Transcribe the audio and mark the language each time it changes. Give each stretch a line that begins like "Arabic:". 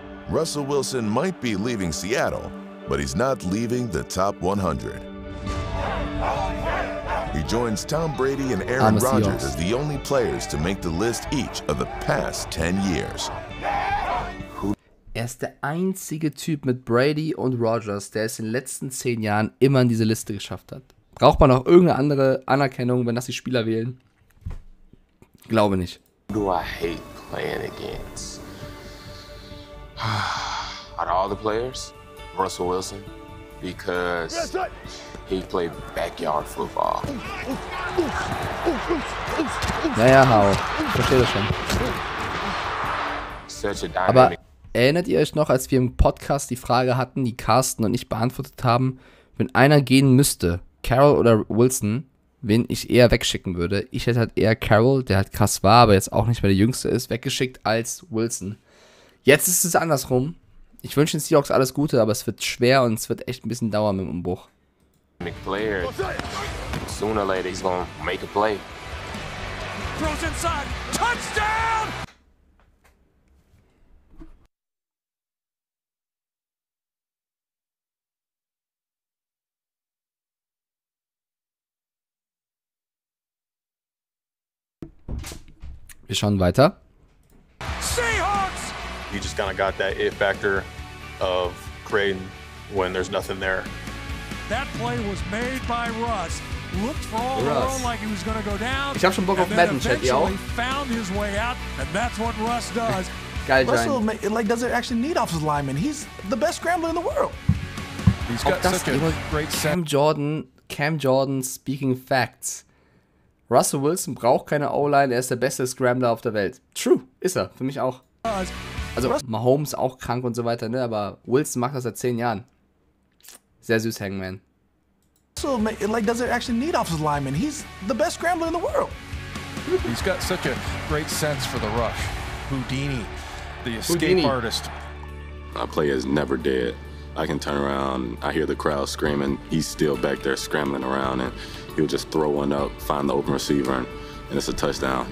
English: Russell Wilson might be leaving Seattle, but he's not leaving the top 100. He joins Tom Brady and Aaron Rodgers as the only players to make the list each of the past 10 years.
German: Er ist der einzige Typ mit Brady und Rodgers, der es in den letzten 10 Jahren immer in diese Liste geschafft hat. Braucht man noch irgendeine andere Anerkennung, wenn das die Spieler wählen? Glaube nicht.
English: Do I hate playing against? Out of all the players, Russell Wilson, because he played backyard football.
German: Naja, Hau. Ich verstehe das schon. Aber erinnert ihr euch noch, als wir im Podcast die Frage hatten, die Carsten und ich beantwortet haben, wenn einer gehen müsste, Carroll oder Wilson, wen ich eher wegschicken würde? Ich hätte halt eher Carroll, der halt krass war, aber jetzt auch nicht mehr der Jüngste ist, weggeschickt als Wilson. Jetzt ist es andersrum. Ich wünsche den Seahawks alles Gute, aber es wird schwer und es wird echt ein bisschen dauern mit dem Umbruch.
English: Sooner or later he's gonna make a play. Throws inside. Touchdown!
German: Wir schauen weiter.
English: Seahawks! He just kind of got that it factor of creating when there's nothing there. That play was made by Russ. Looked for all the world like he was going to go down.
German: Ich hab schon Bock auf Madden, Chat, ihr auch?
English: Found his way out, and that's what Russ does.
German: Geil,
English: Russell doesn't actually need offensive linemen. He's the best scrambler in the world. He's got such a great Cam Jordan speaking facts.
German: Russell Wilson braucht keine O-Line, er ist der beste Scrambler auf der Welt. True, ist er, für mich auch. Also Mahomes auch krank und so weiter, ne? Aber Wilson macht das seit 10 Jahren. Sehr süß, Hangman.
English: Russell doesn't actually need offensive linemen. He's the best scrambler in the world. He's got such a great sense for the rush. Houdini, the escape artist. My play is never dead. I can turn around, I hear the crowd screaming, he's still back there scrambling around, and he'll just throw one up, find the open receiver, and it's a touchdown.